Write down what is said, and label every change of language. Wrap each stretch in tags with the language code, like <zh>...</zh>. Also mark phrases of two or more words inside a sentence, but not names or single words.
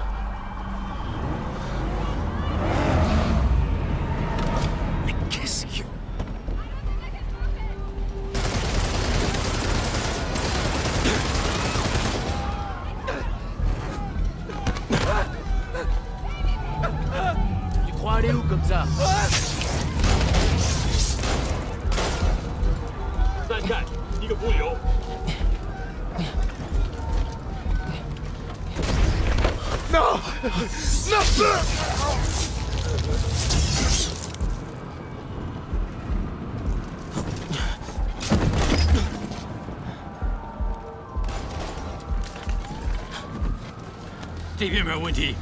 <fr>Mais qu'est-ce que... Tu crois aller où comme ça?</fr> <zh>再看一个浮游。</zh> <fr>Non! Non!</fr> <zh>这边没有问题。</zh>